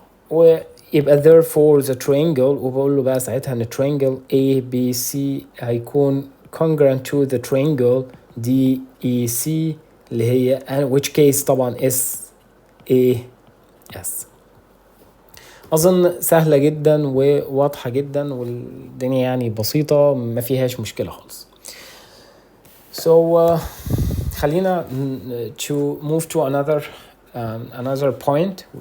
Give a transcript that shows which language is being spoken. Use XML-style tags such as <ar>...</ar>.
<en>ويبقى therefore the triangle،</en> <ar>وبقول له بقى ساعتها ان</ar> <en>triangle ABC هيكون congruent to the triangle DEC</en> <ar>اللي هي</ar> <en>which case طبعا SAS.</en> <ar>اظن سهلة جدا وواضحة جدا والدنيا يعني بسيطة ما فيهاش مشكلة خالص.</ar> <en>So</en> <ar>خلينا</ar> <en>to move to another point.</en>